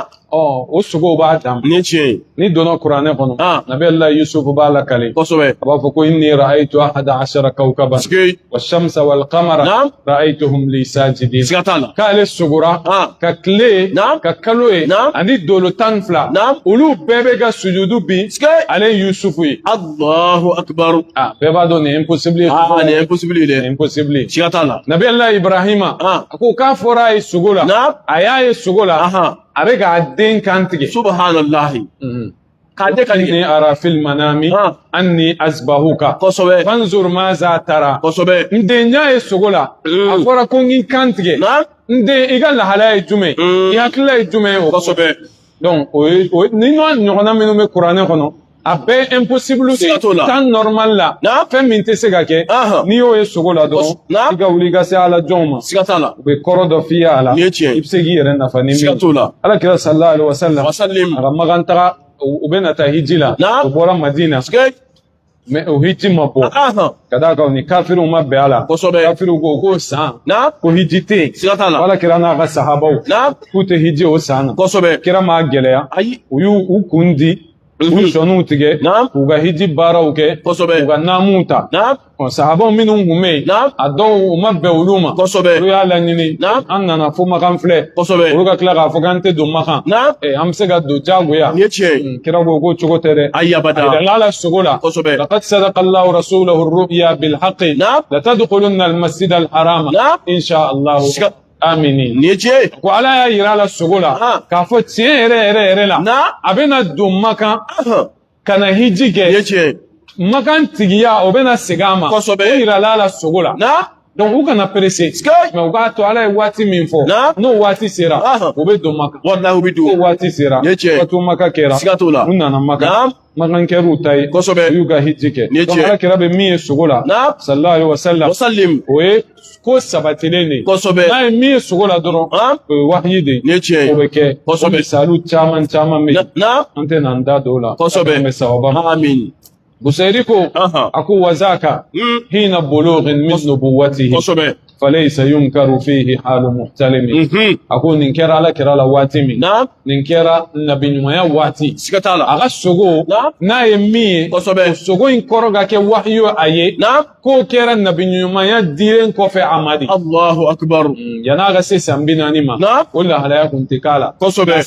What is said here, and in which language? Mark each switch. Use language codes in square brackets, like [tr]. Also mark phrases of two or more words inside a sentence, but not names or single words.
[bm] o sogow b'a dam ni donna kuranɛ kɔnɔ nabi Allah Yusuf b'a la kale kosɛbɛ a b'a fɔ ko [ar] إني رأيت 11 كوكبا والشمس والقمر رأيتهم لي ساجدين [bm] k'ale sogora ka tile ka kalo ye ani dolo 12 olu bɛɛ bɛ ka sujudu bi ale Yusuf ye [ar] الله أكبر [bm] bɛɛ b'a dɔn nin impossible nin impossible dɛ impossible siga t'a la nabi Allah Ibrahima a ko k'a fɔra a ye sogo la a y'a ye sogo la a bɛ k'a den kan tigɛ subhanallahi k'ale ka [ar] إني أرى في المنام أني أذبحك [bm] kosɛbɛ [ar] فانظر ماذا ترى [bm] kosɛbɛ n den y'a ye sogo la a fɔra ko n k'i kan tigɛ n den i ka lahalaya ye jumɛn i hakilila ye jumɛn o kosɛbɛ donc o ye ni ɲɔgɔnna minnu bɛ kuranɛ kɔnɔ a bɛɛ impossible tan normal la fɛn min tɛ se ka kɛ n'i y'o ye sogo la dɔrɔn i ka wuli i ka se ala jɔnw ma siga t'a la u bɛ kɔrɔ dɔ f'i ye a la i bɛ se k'i yɛrɛ nafa ni min ye alakira [ar] صلى الله عليه وسلم [bm] a ka magan taga u bɛ na taa hiji la u bɔra Madina mais o hiji ma bɔ ka d'a kan ni kafiriw ma bɛn a la kafiriw ko k'o san ko hiji tɛ yen siga t'a la alakira n'a ka sahabaw k'u tɛ hiji o san na kira m'a gɛlɛya u y'u kun di u sɔniw tigɛ k'u ka hiji baaraw kɛ k'u ka naamuw ta sahabaw minnu kun bɛ yen a dɔw u ma bɛn olu ma olu y'a laɲini an nana fo Makan filɛ olu ka tila k'a fɔ k'an tɛ don Makan an bɛ se ka don diyagoya kira ko k'o cogo tɛ dɛ a yirala ala sogo la [ar] لقد صدق الله رسوله الرؤيا بالحق لتدخلن المسجد الحرام إن شاء الله [bm] amini ko ala y'a yira la sogo la k'a fɔ tiɲɛ yɛrɛ la a bɛna don Makan ka na hiji kɛ Makan tigiya o bɛna segin a ma o yirala la sogo la donc u kana pressé mais u k'a to ala ye waati min fɔ n'o waati sera u bɛ don Makan wallahi u bɛ don o waati sera waati Makan kɛra siga t'o la u nana Makan Makan kɛr'u ta ye u y'u ka hiji kɛ donc alakira bɛ min ye sogo la [ar] صلى الله عليه وسلم [bm] o ye ko sabatilen de n'a ye min ye sogo la dɔrɔn o ye wahyi de o bɛ kɛ o misaliw caman bɛ yen an tɛ na n da don o la an bɛ sababa ma Busayri ko a ko [ar] وذاك حين بلوغ من نبوته فليس ينكر فيه حال محتلم [bm] a ko nin kɛra ala kɛra la waati min nin kɛra nabiɲumanya waati siga t'a la a ka sogo n'a ye min ye o sogo in kɔrɔ ka kɛ wahyu a ye k'o kɛra nabiɲumanya dilen kɔfɛ a ma de [ar] الله أكبر [bm] yan'a ka se san 40 ma o lahalaya kun tɛ k'a la a